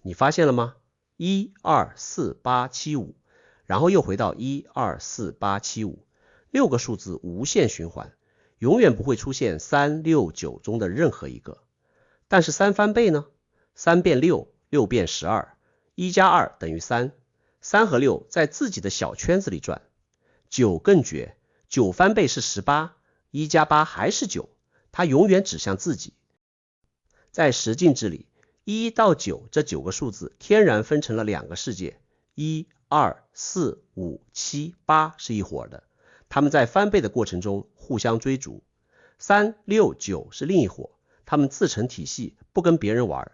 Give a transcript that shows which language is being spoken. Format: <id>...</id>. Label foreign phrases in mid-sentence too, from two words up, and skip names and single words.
<zh>你發現了嗎？1、2、4、8、7、5，然後又回到1、2、4、8、7、5，6個數字無限循環，永遠不會出現3、6、9中的任何一個。但是3翻倍呢？3變6， 6變12，1加2等於3， 3 和6在自己的小圈子裡轉。9更絕，9翻倍是18， 1加8還是9，它永遠指向自己。在十進制裡，1到9這9個數字天然分成了2個世界，1、2、4、5、7、8是一夥的，它們在翻倍的过程中互相追逐。3、6、9是另一夥，它們自成體系，不跟別人玩。</zh>